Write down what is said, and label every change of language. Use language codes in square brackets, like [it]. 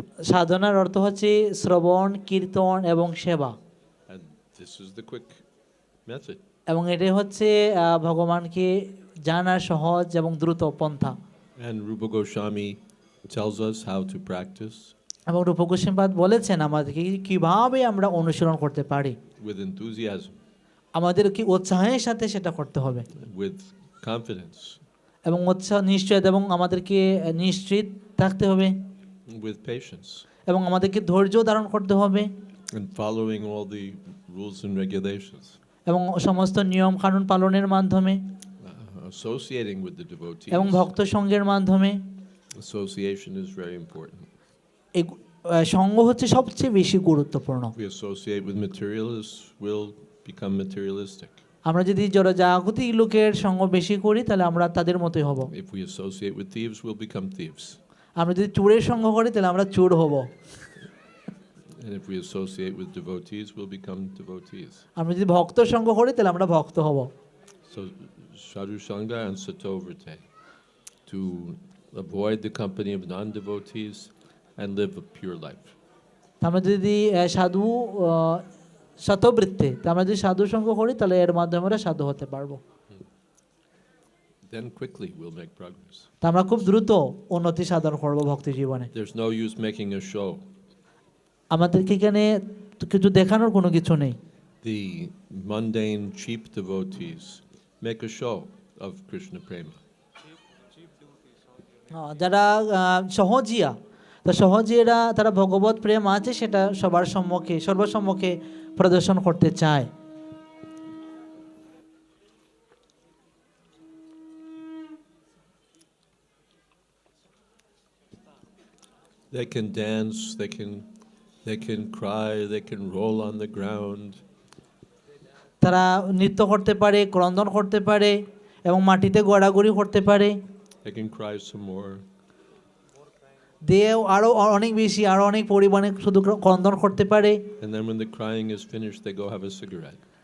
[bn] সাধনার অর্থ হচ্ছে শ্রবণ, কীর্তন এবং সেবা। [en] And this is the quick method. [bn] এবং এটাই হচ্ছে ভগবানকে জানার সহজ এবং দ্রুত পন্থা। [en] And Rupa Goswami tells us how to practice. [bn] এবং রূপ গোস্বামীপাদ বলেছেন আমাদেরকে কিভাবে আমরা অনুশীলন করতে পারি। [en] With enthusiasm. [bn] আমাদের কি উৎসাহের সাথে সেটা করতে হবে। [en] With confidence. [bn] এবং উৎসাহ নিশ্চয়তা এবং আমাদেরকে নিশ্চিত থাকতে হবে। [en] With patience. [bn] এবং আমাদেরকে ধৈর্য ধারণ করতে হবে। [en] And following all the rules and regulations. [bn] এবং সমস্ত নিয়ম কানুন পালনের মাধ্যমে। [en] Associating with the devotees. [bn] এবং ভক্ত সঙ্গের মাধ্যমে। [en] Association is very important. [bn] এই সঙ্গ হচ্ছে সবচেয়ে বেশি গুরুত্বপূর্ণ। [en] If we associate with materialists, we'll become materialistic. [bn] আমরা যদি জড়জাগতিক লোকের সঙ্গ বেশি করি তাহলে আমরা তাদের মতোই হব। [en] If we associate with thieves, we'll become thieves. [bn] আমরা যদি চোরের সঙ্গ করি তাহলে আমরা চোর হব। [en] And if we associate with devotees, we'll become devotees. [bn] আমরা যদি ভক্ত সঙ্গ করি তাহলে আমরা ভক্ত হব। [en] So, sadhu sangha and satovrite, to avoid the company of non-devotees and live a pure life. [bn] আমরা যদি সাধু শতবৃত্তে, আমরা যদি সাধু সঙ্গ করি তাহলে এর মাধ্যমে আমরা সাধু হতে পারবো। [en] Then quickly we'll make progress. [bn] তা আমরা খুব দ্রুত উন্নতি সাধন করব ভক্তি জীবনে। [en] There's no use making a show. [bn] আমাদেরকে এখানে কিছু দেখানোর কোনো কিছু নেই। [en] The mundane, cheap devotees make a show of Krishna prema. [bn] যারা সহজিয়া, তো সহজিয়ারা তারা ভগবত প্রেম আছে সেটা সবার সম্মুখে, সর্বসম্মুখে প্রদর্শন করতে চায়। [en] They can dance, they can cry, they can roll on the ground. [bn] তারা নৃত্য করতে পারে, ক্রন্দন করতে পারে এবং মাটিতে গড়াগড়ি করতে পারে। [en] They can cry some more. [bn] দিয়ে আরো অনেক বেশি, আরো অনেক পরিমাণে শুধু ক্রন্দন করতে পারে। [en] And then when the crying is finished, they go have a cigarette.